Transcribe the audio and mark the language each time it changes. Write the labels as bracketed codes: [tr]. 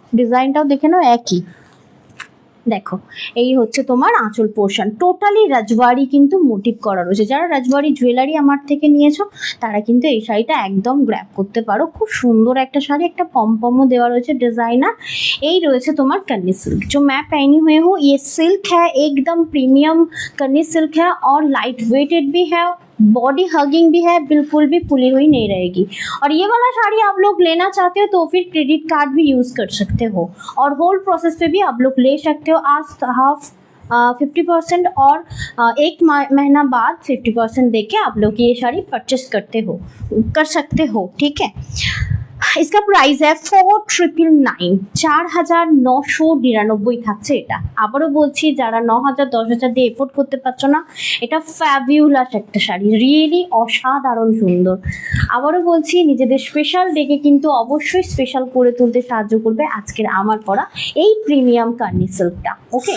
[bn] ডিজাইনটাও দেখে নাও একই। দেখো, এই হচ্ছে তোমার আঁচল পোর্শন, টোটালি রাজবাড়ি কিন্তু মোটিভ করা রয়েছে। যারা রাজবাড়ি জুয়েলারি আমার থেকে নিয়েছো তারা কিন্তু এই শাড়িটা একদম গ্র্যাব করতে পারো। খুব সুন্দর একটা শাড়ি, একটা পমপমও দেওয়া রয়েছে ডিজাইনার। এই রয়েছে তোমার [hi] कन्नी सिल्क, जो मैं पहनी हुई हूँ ये सिल्क है, एकदम प्रीमियम कन्नी सिल्क है और लाइट वेटेड भी है, बॉडी हगिंग भी है, बिल्कुल भी फुली हुई नहीं रहेगी। और ये वाला साड़ी आप लोग लेना चाहते हो तो फिर क्रेडिट कार्ड भी यूज़ कर सकते हो, और होल प्रोसेस पे भी आप लोग ले सकते हो। आज हाफ 50% और एक महीना बाद 50% दे के आप लोग ये साड़ी परचेस कर सकते हो, ठीक है। इसका प्राइस है 4,999, 4,999 [bn] থাকছে এটা। আবারও বলছি, যারা 9,000 10,000 দিয়ে এফোর্ড করতে পারছো না, এটা ফ্যাবিউলাস একটা শাড়ি, রিয়েলি অসাধারণ সুন্দর। আবারও বলছি, নিজেদের স্পেশাল ডেকে কিন্তু অবশ্যই স্পেশাল করে তুলতে সাহায্য করবে আজকের আমার পরা এই প্রিমিয়াম কান্নি সিল্কটা। ওকে,